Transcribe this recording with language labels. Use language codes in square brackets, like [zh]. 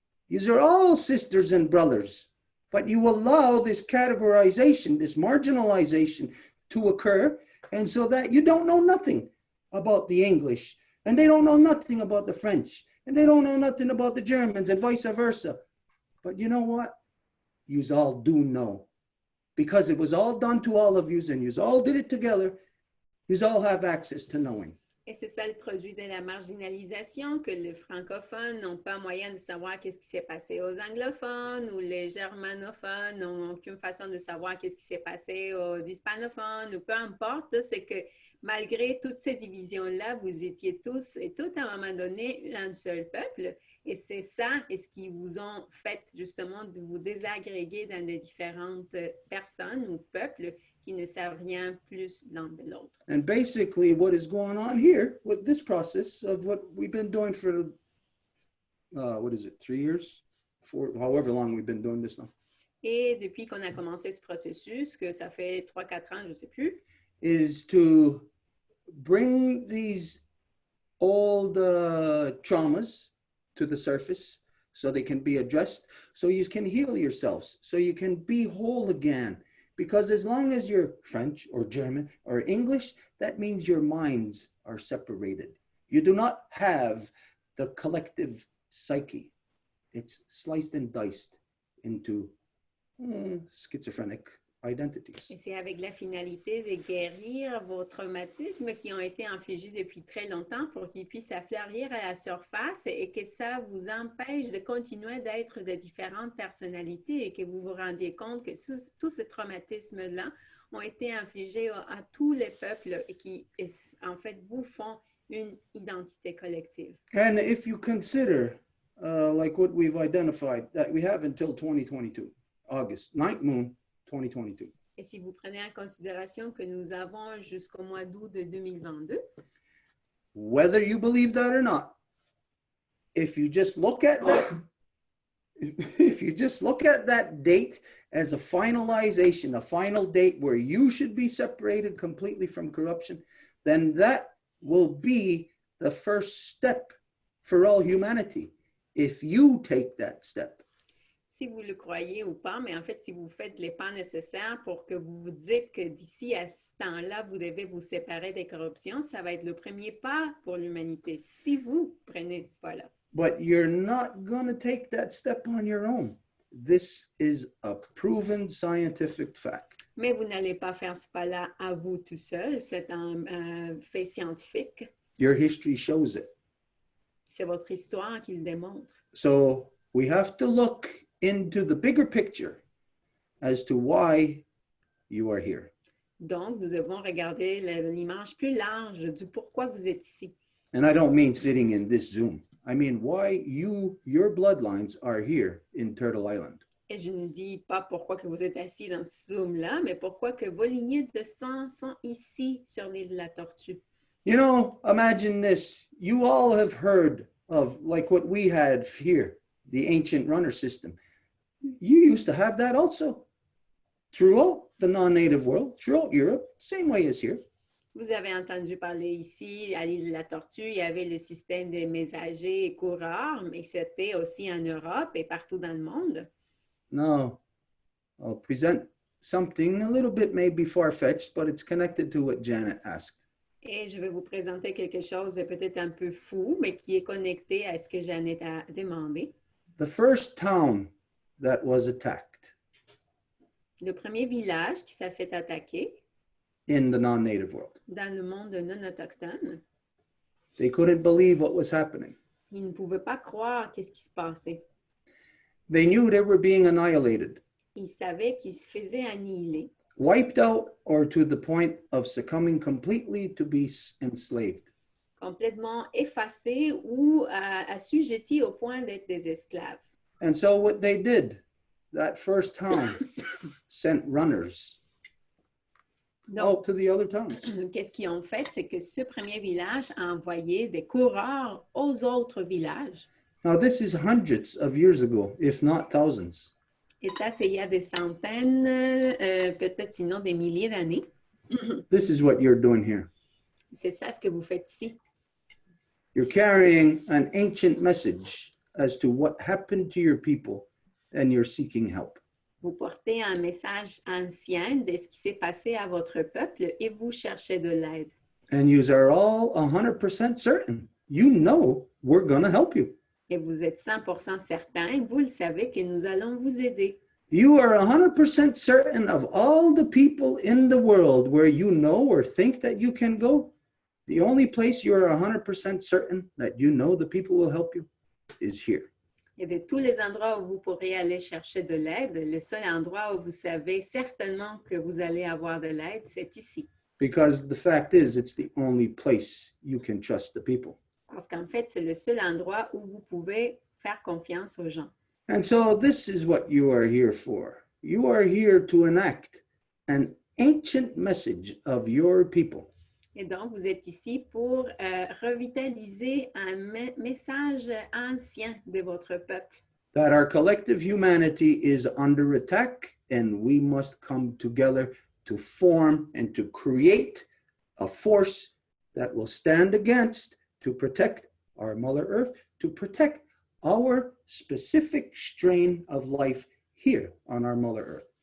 [en] Yous are all sisters and brothers. But you allow this categorization, this marginalization to occur, and so that you don't know nothing about the English, and they don't know nothing about the French, and they don't know nothing about the Germans, and vice versa. But you know what? Yous all do know. Because it was all done to all of yous, and yous all did it together. Yous all have access to knowing. [fr] Et c'est ça le produit de la marginalisation, que les francophones n'ont pas moyen de savoir qu'est-ce qui s'est passé aux anglophones ou les germanophones n'ont aucune façon de savoir qu'est-ce qui s'est passé aux hispanophones ou peu importe, c'est que malgré toutes ces divisions-là, vous étiez tous et toutes à un moment donné un seul peuple. Et c'est ça, et ce qui vous ont fait justement de vous désagréger dans des différentes personnes ou peuples qui ne savent rien plus l'un de l'autre. [en] And basically what is going on here with this process of what we've been doing for, 3 years? However long we've been doing this now. [fr] Et depuis qu'on a commencé ce processus, que ça fait 3-4 ans, je ne sais plus, [en] Is to bring these old traumas to the surface so they can be addressed, so you can heal yourselves, so you can be whole again. Because as long as you're French or German or English, that means your minds are separated. You do not have the collective psyche. It's sliced and diced into schizophrenic identities. [fr] et c'est avec la finalité de guérir vos traumatismes qui ont été infligés depuis très longtemps pour qu'ils puissent affleurir à la surface et que ça vous empêche de continuer d'être de différentes personnalités et que vous vous rendiez compte que tous ces traumatismes-là ont été infligés à tous les peuples et qui, en fait, vous font une identité collective. [en] And if you consider, like what we've identified, that we have until 2022, August, 9th moon, 2022. [fr] Et si vous prenez en considération que nous avons jusqu'au mois d'août de 2022, [en] Whether you believe that or not, if you just look at that, if you just look at that date as a finalization, a final date where you should be separated completely from corruption, then that will be the first step for all humanity. If you take that step. [fr] si vous le croyez ou pas, mais en fait, si vous faites les pas nécessaires pour que vous vous dites que d'ici à ce temps-là, vous devez vous séparer des corruptions, ça va être le premier pas pour l'humanité, si vous prenez ce pas-là. [en] But you're not going to take that step on your own. This is a proven scientific fact. [fr] Mais vous n'allez pas faire ce pas-là à vous tout seul, c'est un fait scientifique. [en] Your history shows it. [fr] C'est votre histoire qui le démontre. [en] So we have to look into the bigger picture as to why you are here. [fr] Donc, nous devons regarder l'image plus large du pourquoi vous êtes ici. [en] And I don't mean sitting in this Zoom. I mean why your bloodlines are here in Turtle Island. [fr] Et je ne dis pas pourquoi que vous êtes assis dans ce Zoom-là, mais pourquoi que vos lignées de sang sont ici sur l'île de la Tortue. [en] You know, imagine this. You all have heard of like what we had here, the ancient runner system. You used to have that also throughout the non-native world, throughout Europe, same way as here. [fr] Vous avez entendu parler ici, à l'île de la Tortue, il y avait le système des messagers et coureurs, mais c'était aussi en Europe et partout dans le monde. [en] Now, I'll present something a little bit maybe far-fetched, but it's connected to what Janet asked. [fr] Et je vais vous présenter quelque chose de peut-être un peu fou, mais qui est connecté à ce que Jeannette a demandé. [en] The first town that was attacked [fr] Le premier village qui s'est fait attaquer [en] in the non-native world, [fr] dans le monde non autochtone, [en] they couldn't believe what was happening. [fr] ils ne pouvaient pas croire qu'est-ce qui se passait. [en] They knew they were being annihilated, [fr] Ils savaient qu'ils se faisaient annihiler, [en] wiped out, or to the point of succumbing completely to be enslaved. [fr] complètement effacés ou assujettis au point d'être des esclaves. [en] And so what they did, that first town sent runners [fr] Donc, [en] out to the other towns. [fr] qu'est-ce qu'ils ont fait? C'est que ce premier village a envoyé des coureurs aux autres villages. [en] Now, this is hundreds of years ago, if not thousands. [fr] Et ça, c'est il y a des centaines, peut-être sinon des milliers d'années. [en] This is what you're doing here. [fr] C'est ça ce que vous faites ici. [en] You're carrying an ancient message as to what happened to your people, and you're seeking help. [fr] Vous portez un message ancien de ce qui s'est passé à votre peuple et vous cherchez de l'aide. [en] And you are all 100% certain. You know we're going to help you. [fr] Et vous êtes 100% certain, vous le savez, que nous allons vous aider. [en] You are 100% certain of all the people in the world where you know or think that you can go. The only place you are 100% certain that you know the people will help you is here. [fr] Et de tous les endroits où vous pourrez aller chercher de l'aide, le seul endroit où vous savez certainement que vous allez avoir de l'aide, c'est ici. [en] Because the fact is, it's the only place you can trust the people. [fr] Parce qu'en fait, c'est le seul endroit où vous pouvez faire confiance aux gens. [en] And so this is what you are here for. You are here to enact an ancient message of your people. [fr] Et donc, vous êtes ici pour revitaliser un message ancien de votre peuple. [en] That our collective humanity is under attack, and we must come together to form and to create a force that will stand against, to protect our Mother Earth, to protect our specific strain of life here on our Mother Earth.